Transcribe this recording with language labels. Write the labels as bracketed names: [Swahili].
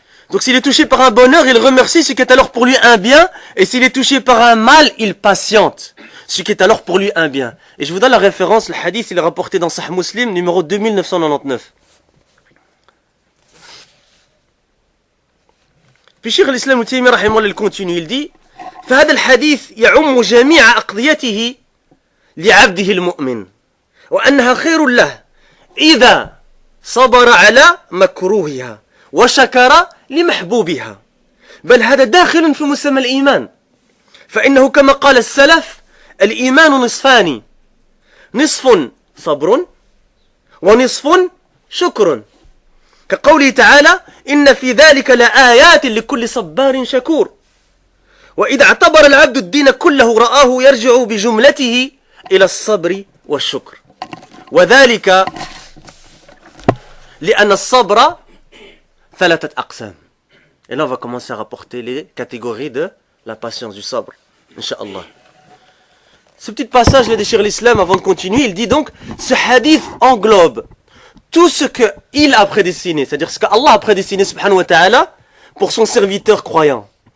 [French] Donc s'il est touché par un bonheur, il remercie, ce qui est alors pour lui un bien. Et s'il est touché par un mal, il patiente, ce qui est alors pour lui un bien. Et je vous donne la référence, le hadith, il est rapporté dans Sahih Muslim, numéro 2999. Puis Cheikh l'Islam Ibn Taymiyyah rahimahullah, il continue, il dit [Arabic] فهذا الحديث يعم جميع أقضيته لعبده المؤمن وأنها خير له إذا صبر على مكروهها وشكر لمحبوبها بل هذا داخل في مسمى الإيمان فإنه كما قال السلف الإيمان نصفان نصف صبر ونصف شكر كقوله تعالى إن في ذلك لآيات لكل صبار شكور وإذا اعتبر العبد الدين كله رآه يرجع بجملته إلى الصبر والشكر وذلك لأن الصبر ثلاثة أقسام. [French] Et là on va commencer à rapporter les catégories de la patience du sabr, Inch'Allah. ce petit passage de Cheikh l'Islam avant de continuer, il dit donc, ce hadith englobe tout ce qu'il a prédestiné, c'est-à-dire ce qu'Allah a prédestiné subhanahu wa ta'ala pour son serviteur croyant.